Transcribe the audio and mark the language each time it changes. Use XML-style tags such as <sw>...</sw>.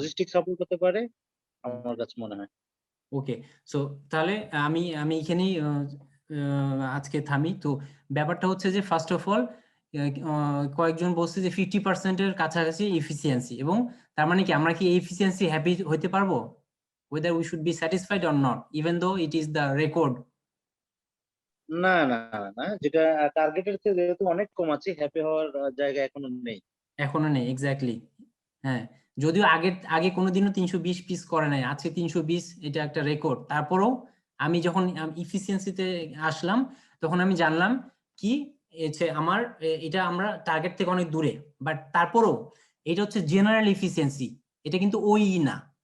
<bn>Logistic support হতে পারে আমার কাছে মনে হয়। ওকে, সো তাহলে আমি এখানেই আজকে থামি। তো ব্যাপারটা হচ্ছে যে</bn> <en>first of all</en> <bn>কয়েকজন বলছে যে 50% এর কাছাকাছি এফিসিয়েন্সি, এবং তার মানে কি আমরা কি এই এফিসিয়েন্সি হ্যাপি হতে পারবো?</bn> <en>whether we should be satisfied or not even though it is the record?</en> <bn>না না না, যেটা টার্গেটের চেয়ে যেহেতু অনেক কম আছে, হ্যাপি হওয়ার জায়গা এখনো নেই। এখনো নেই, এক্স্যাক্টলি। হ্যাঁ, যদিও আগে কোনোদিনও 320 পিস করে নাই, আজকে 320, এটা একটা রেকর্ড। তারপরেও আমি যখন ইফিসিয়েন্সিতে আসলাম তখন আমি জানলাম কি আমার এটা আমরা টার্গেট থেকে অনেক দূরে, বাট তারপরেও এটা হচ্ছে জেনারেল ইফিসিয়েন্সি, এটা কিন্তু ওই না।</bn>